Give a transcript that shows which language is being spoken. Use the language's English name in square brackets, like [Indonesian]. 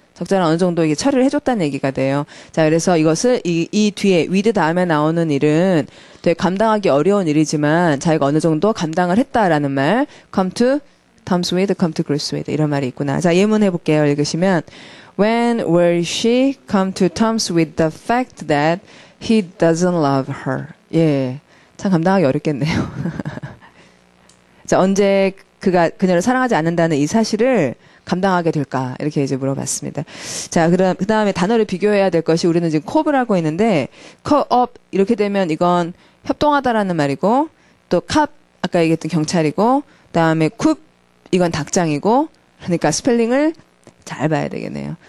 [Korean] 적절한 어느 정도 이게 처리를 해줬다는 얘기가 돼요. 자, 그래서 이것을 이 뒤에 with 다음에 나오는 일은 되게 감당하기 어려운 일이지만 자기가 어느 정도 감당을 했다라는 말, [English] come to terms with, come to grips with [Korean] 이런 말이 있구나. 자, 예문 해볼게요. [English] 읽으시면 When will she come to terms with the fact that he doesn't love her? 예. [Korean] 참 감당하기 어렵겠네요. 자, 언제 그가 그녀를 사랑하지 않는다는 이 사실을 감당하게 될까? 이렇게 이제 물어봤습니다. 자, 그 다음에 단어를 비교해야 될 것이 우리는 지금 코업을 하고 있는데, 코업, 이렇게 되면 이건 협동하다라는 말이고, 또 캅, 아까 얘기했던 경찰이고, 그 다음에 쿱, 이건 닭장이고, 그러니까 스펠링을 잘 봐야 되겠네요.